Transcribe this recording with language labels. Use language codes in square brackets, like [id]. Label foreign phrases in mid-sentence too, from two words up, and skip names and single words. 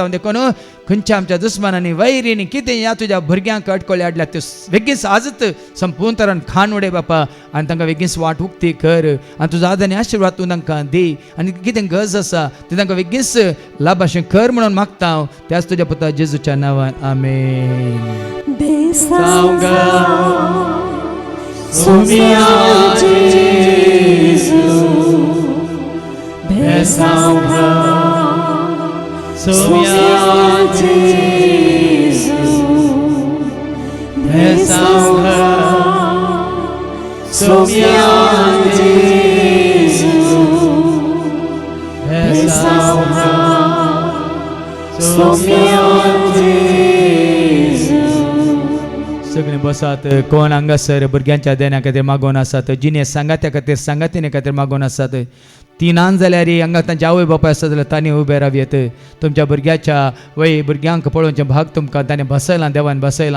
[kok] देखून खंयच्या आमच्या दुस्मानांनी वैरींनी कितें ह्या तुज्या भुरग्यांक अडकळ्यो हाडल्यात त्यो बेगीन आजच संपूर्ण तरान खाण उडय बापा आनी तांकां बेगीन वाट उक्ती कर आनी तुजो आदार आनी आशिर्वाद तूं तांकां दी आनी कितें गरज आसा तें तांकां बेगीन लाभाशें कर म्हणून मागता हांव त्याच तुज्या पुता जेजूच्या नांवान आमेन. सोम्या जेजू Besamra, Sumia Jesus, Besamra, Sumia Jesus, Besamra, Sumia Jesus. सगळे बसात कोण हांगासर भुरग्यांच्या देण्या खातीर मागोवन आसात, जिने सांगात्या खातीर सांगातीने खातीर मागोवन आसात. तिनान जाल्यार हांगा तांचे आवय बापाय आसा जाल्यार तांणी उबे रावयेत. तुमच्या भुरग्याच्या वय भुरग्यांक पळोवचे भाग तुमकां ताणें बसयलां, देवान बसयलां.